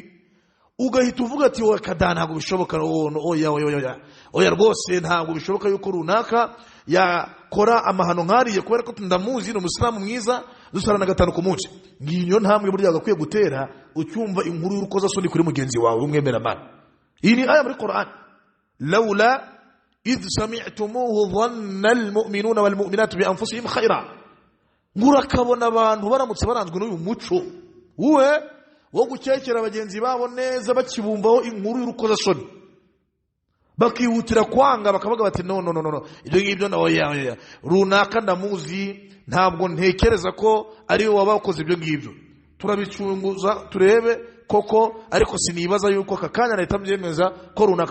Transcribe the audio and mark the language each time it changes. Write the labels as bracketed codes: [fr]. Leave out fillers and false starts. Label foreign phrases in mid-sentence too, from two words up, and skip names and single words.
[rw] Ugahita uvuga ati wowe kada ntabwo bishoboka, oya rwose ntabwo bishoboka yuko runaka yakora amahano nkariye kubera ko ndamuzi ni umusilamu mwiza dusarana gatanu ku munsi. Ngiyo ntambwe burya gakwiye gutera ucyumva inkuru y'urukozasoni kuri mugenzi wawe w'umwemeramana. Iyi ni aya muri Qur'an, [ar] لولا إذ سمعتموه ظن المؤمنون والمؤمنات بأنفسهم خيرا. [rw] Ngurakabona abantu baramutse baranzwe n'uyu muco wo gukekera bagenzi babo neza bakibumvaho inkuru y'urukozasoni, bakihutira kwanga bakavuga bati no ibyo ngibyo oya runaka ndamuzi ntabwo ntekereza ko ari we wabakoze ibyo ngibyo turabicunguza turebe koko ariko sinibaza yuko akakanya leta byemeza ko runaka